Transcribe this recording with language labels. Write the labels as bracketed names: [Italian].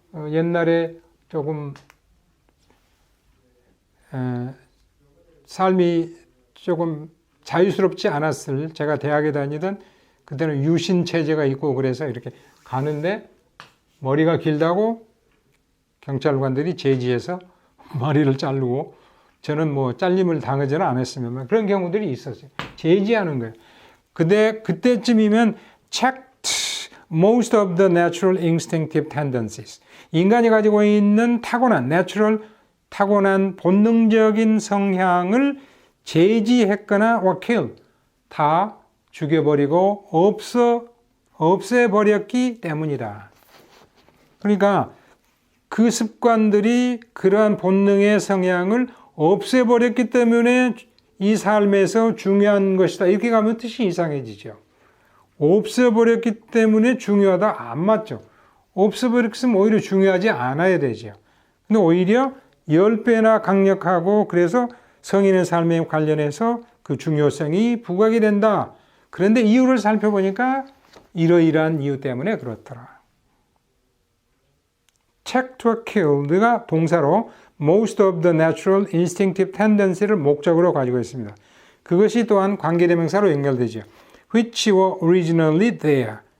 [Korean] 옛날에 조금 삶이 조금 자유스럽지 않았을 제가 대학에 다니던 그때는 유신 체제가 있고 그래서 이렇게 가는데 머리가 길다고 경찰관들이 제지해서 머리를 자르고 저는 뭐 잘림을 당하지는 않았으면 그런 경우들이 있었어요. 제지하는 거예요. 근데 그때쯤이면 [English] checked most of the natural instinctive tendencies. [Korean] 인간이 가지고 있는 타고난 본능적인 성향을 제지했거나 [English] or kill [Korean] 다 죽여버리고 없애버렸기 때문이다. 그러니까 그 습관들이 그러한 본능의 성향을 없애버렸기 때문에 이 삶에서 중요한 것이다. 이렇게 가면 뜻이 이상해지죠. 없애버렸기 때문에 중요하다. 안 맞죠. 없애버렸으면 오히려 중요하지 않아야 되죠. 근데 오히려 10배나 강력하고 그래서 성인의 삶에 관련해서 그 중요성이 부각이 된다. 그런데 이유를 살펴보니까 이러이러한 이유 때문에 그렇더라. [English] check to kill가 동사로 most of the natural instinctive tendency를 [Korean] 목적으로 가지고 있습니다. 그것이 또한 관계대명사로 연결되죠. [English] which were originally there.